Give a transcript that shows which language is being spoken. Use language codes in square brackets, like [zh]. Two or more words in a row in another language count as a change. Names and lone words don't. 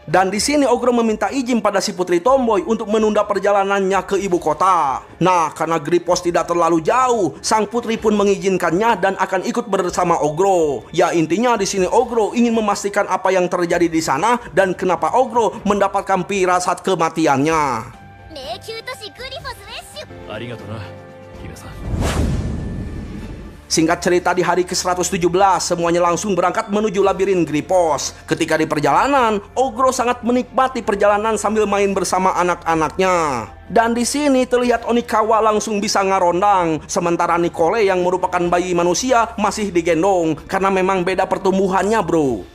[id] Dan di sini Ogro meminta izin pada si putri tomboy untuk menunda perjalanannya ke ibu kota. Nah, karena Gripos tidak terlalu jauh, sang putri pun mengizinkannya dan akan ikut bersama Ogro. Ya, intinya di sini Ogro ingin memastikan apa yang terjadi di sana dan kenapa Ogro mendapatkan pirasat kematiannya. [ja] 迷宮都市グリフォスレッシュありがとな姫さん。 [id] Singkat cerita, di hari ke-117 semuanya langsung berangkat menuju labirin Gripos. Ketika di perjalanan, Ogro sangat menikmati perjalanan sambil main bersama anak-anaknya. Dan di sini terlihat Onikawa langsung bisa ngarondang, sementara Nicole yang merupakan bayi manusia masih digendong karena memang beda pertumbuhannya, bro.